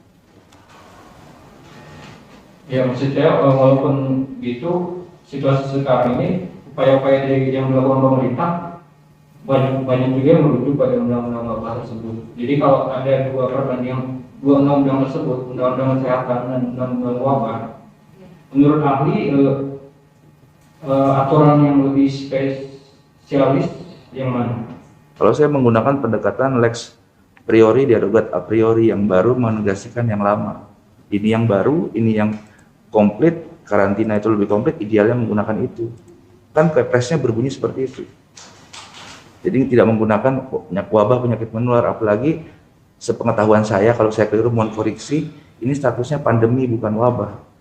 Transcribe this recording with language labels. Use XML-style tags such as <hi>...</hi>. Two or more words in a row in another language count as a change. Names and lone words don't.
<id>Ya, maksudnya walaupun itu situasi sekarang ini upaya-upaya yang dilakukan pemerintah banyak juga yang merujuk pada undang-undang wabah tersebut. Jadi kalau ada dua undang-undang tersebut, undang-undang kesehatan dan undang-undang wabah, menurut ahli aturan yang lebih spesialis yang mana? Kalau saya menggunakan pendekatan</id> <la>lex priori derogat a priori,</la> <id>yang baru menegaskan yang lama. Ini yang baru, ini yang komplit, karantina itu lebih komplit, idealnya menggunakan itu. Kan Kepresnya berbunyi seperti itu. Jadi tidak menggunakan wabah penyakit menular, apalagi sepengetahuan saya, kalau saya keliru mohon koreksi, ini statusnya pandemi bukan wabah.</id>